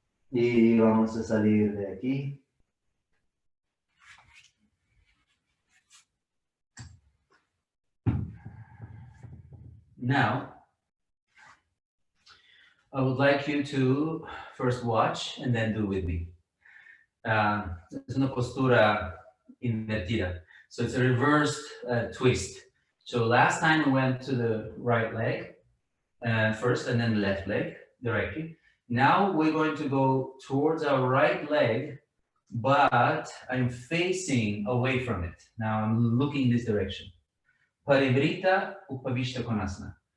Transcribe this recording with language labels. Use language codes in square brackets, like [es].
[es] Y vamos a salir de aquí. [en] Now, I would like you to first watch and then do with me. [es] Es una postura invertida. [en] So it's a reversed twist. So last time we went to the right leg first and then the left leg directly. Now we're going to go towards our right leg, but I'm facing away from it. Now I'm looking this direction. Parivrita Upavishta Konasana.